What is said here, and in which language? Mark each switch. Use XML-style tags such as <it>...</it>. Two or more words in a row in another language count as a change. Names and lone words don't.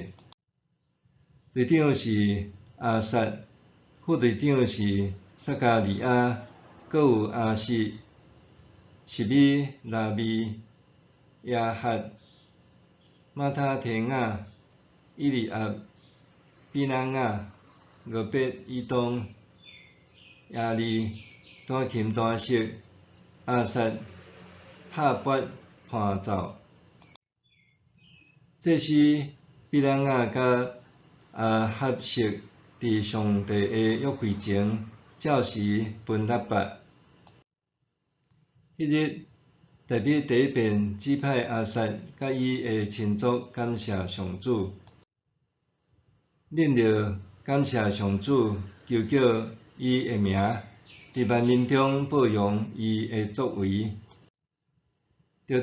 <nan>队长是亚萨，副队长是撒加利亚，阁有亚实、示米、拉米、亚哈、马他提亚、以利亚、比拿雅、俄别以东、亚利、弹琴弹瑟、亚萨、哈拔伴奏。这是比拿雅甲亚哈实伫上帝的约柜前照时分纳拔。迄日，特别第一遍指派亚萨甲伊的亲族感谢上主，恁着感谢上主，求叫伊的名伫万民中报扬伊的作为，着</nan>